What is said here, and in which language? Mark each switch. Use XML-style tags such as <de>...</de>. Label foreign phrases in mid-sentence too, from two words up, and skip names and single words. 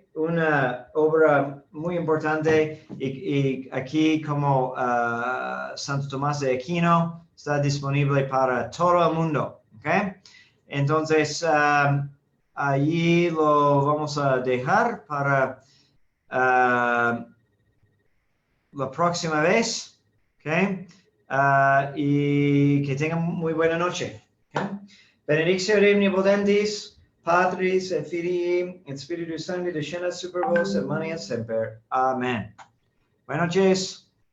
<es>Una obra muy importante y aquí como Santo Tomás de Aquino está disponible para todo el mundo, ¿okay? Entonces, allí lo vamos a dejar para la próxima vez, ¿okay? Y que tengan muy buena noche. ¿Okay?</es> <la>Benedictio Dei omnipotentis, Patris et Filii et Spiritus Sancti, descendat super vos et manet semper.</la> <es>Amen. Buenas noches.</es>